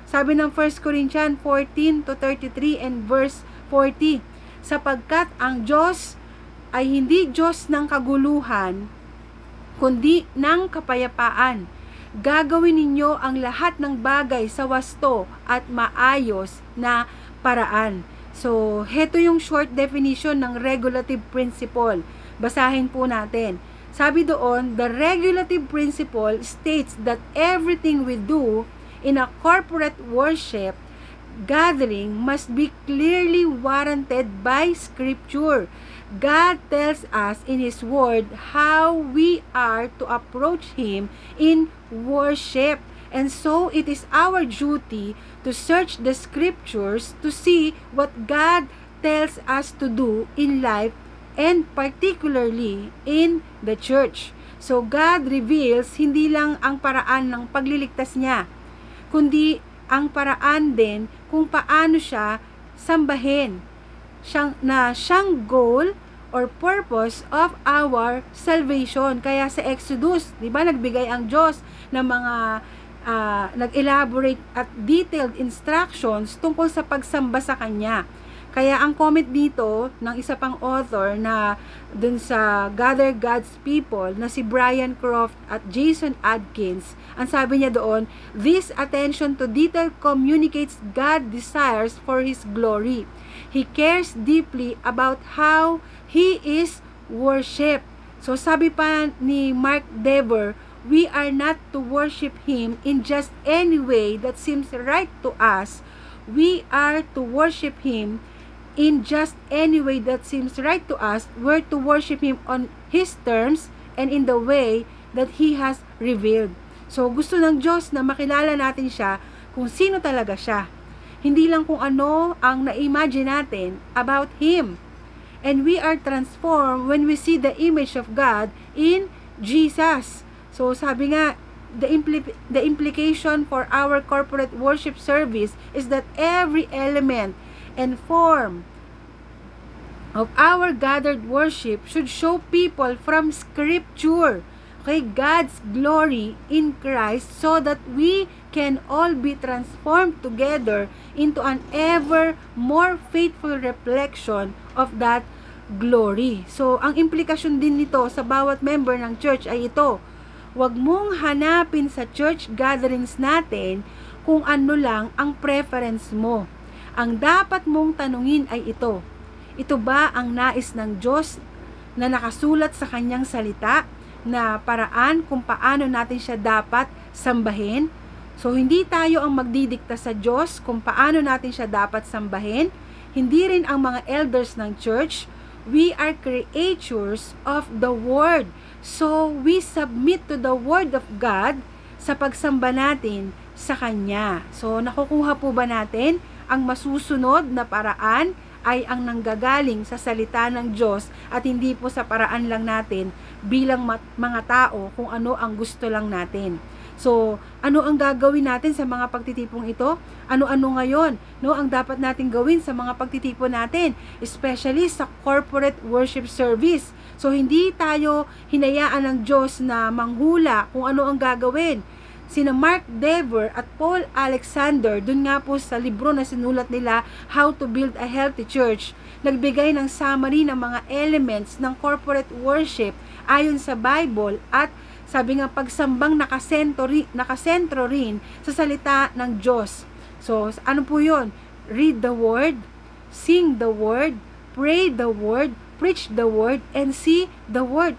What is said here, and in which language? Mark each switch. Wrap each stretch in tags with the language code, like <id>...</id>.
<tl>Sabi ng 1 Corinthians 14-33 and verse 40, sapagkat ang Diyos ay hindi Diyos ng kaguluhan, kundi ng kapayapaan. Gagawin ninyo ang lahat ng bagay sa wasto at maayos na paraan.</tl> <en>So, heto yung short definition ng regulative principle.</en> <tl>Basahin po natin. Sabi doon,</tl> <en>the regulative principle states that everything we do in a corporate worship gathering must be clearly warranted by Scripture. God tells us in His Word how we are to approach Him in worship. And so, it is our duty to search the Scriptures to see what God tells us to do in life and particularly in the church. So, God reveals</en> <tl>hindi lang ang paraan ng pagliligtas niya, kundi ang paraan din kung paano siya sambahin.</tl> <en>Siyang goal or purpose of our salvation.</en> <tl>Kaya sa Exodus, di ba, nagbigay ang Diyos ng mga nag-elaborate at detailed instructions tungkol sa pagsamba sa Kanya. Kaya ang comment dito ng isa pang author na dun sa Gather God's People na si Brian Croft at Jason Adkins, ang sabi niya doon,</tl> <en>this attention to detail communicates God desires for His glory. He cares deeply about how He is worshipped. So sabi pa ni Mark Dever, we are not to worship Him in just any way that seems right to us. We are to worship Him in just any way that seems right to us. We're to worship Him on His terms and in the way that He has revealed.</en> <tl>So gusto ng Diyos na makilala natin siya kung sino talaga siya. Hindi lang kung ano ang na-imagine natin about Him.</tl> <en>And we are transformed when we see the image of God in Jesus. So sabi nga, the implication for our corporate worship service is that every element and form of our gathered worship should show people from Scripture, okay, God's glory in Christ, so that we can all be transformed together into an ever more faithful reflection of that glory.</en> <tl>So, ang implikasyon din nito sa bawat member ng church ay ito: huwag mong hanapin sa church gatherings natin kung ano lang ang preference mo. Ang dapat mong tanungin ay ito: ito ba ang nais ng Diyos na nakasulat sa Kanyang salita na paraan kung paano natin siya dapat sambahin? So, hindi tayo ang magdidikta sa Diyos kung paano natin siya dapat sambahin. Hindi rin ang mga elders ng church.</tl> <en>We are creatures of the Word. So, we submit to the Word of God</en> <tl>sa pagsamba natin sa Kanya. So, nakukuha po ba natin ang masusunod na paraan ay ang nanggagaling sa salita ng Diyos at hindi po sa paraan lang natin bilang mga tao kung ano ang gusto lang natin. So, ano ang gagawin natin sa mga pagtitipong ito? Ano-ano ngayon, no, ang dapat natin gawin sa mga pagtitipon natin, especially sa corporate worship service. So, hindi tayo hinayaan ng Diyos na manghula kung ano ang gagawin. Sina Mark Dever at Paul Alexander, dun nga po sa libro na sinulat nila, How to Build a Healthy Church, nagbigay ng summary ng mga elements ng corporate worship ayon sa Bible at sabi nga pagsambang nakasentro rin sa salita ng Diyos. So, ano po yun?</tl> <en>Read the Word, sing the Word, pray the Word, preach the Word, and see the Word.</en>